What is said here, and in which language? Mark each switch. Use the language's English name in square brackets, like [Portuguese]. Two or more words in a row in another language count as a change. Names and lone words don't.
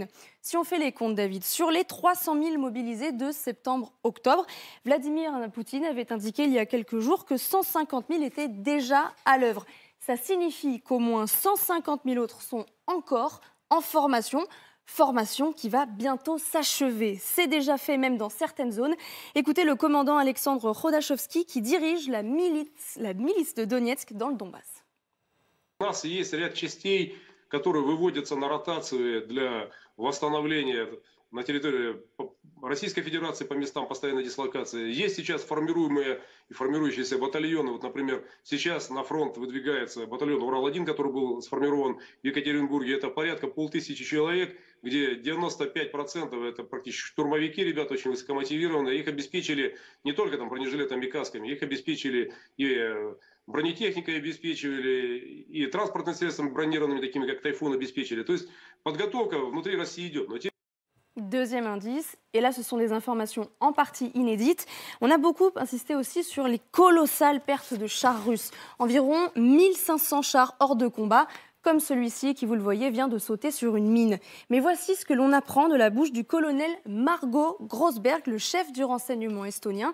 [French] Si on fait les comptes, David, sur les 300 000 mobilisés de septembre-octobre, Vladimir Poutine avait indiqué il y a quelques jours que 150 000 étaient déjà à l'œuvre. Ça signifie qu'au moins 150 000 autres sont encore en formation qui va bientôt s'achever. C'est déjà fait même dans certaines zones. Écoutez le commandant Alexandre Khodachovski qui dirige la milice de Donetsk dans le Donbass. [Russian] У нас есть ряд частей, которые выводятся на ротации для восстановления на территории Российской Федерации по местам постоянной дислокации. Есть сейчас формируемые и формирующиеся батальоны. Вот, например, сейчас на фронт выдвигается батальон Урал-1, который был сформирован в Екатеринбурге. Это порядка 5000 человек, где 95% это практически штурмовики, ребята очень высокомотивированные. Их обеспечили не только там бронежилетами и касками, их обеспечили и бронетехникой обеспечивали, и транспортными средствами бронированными, такими как «Тайфун», обеспечили. То есть подготовка внутри России идет. [French] Deuxième indice, et là ce sont des informations en partie inédites, on a beaucoup insisté aussi sur les colossales pertes de chars russes. Environ 1500 chars hors de combat, comme celui-ci qui, vous le voyez, vient de sauter sur une mine. Mais voici ce que l'on apprend de la bouche du colonel Margot Grossberg, le chef du renseignement estonien.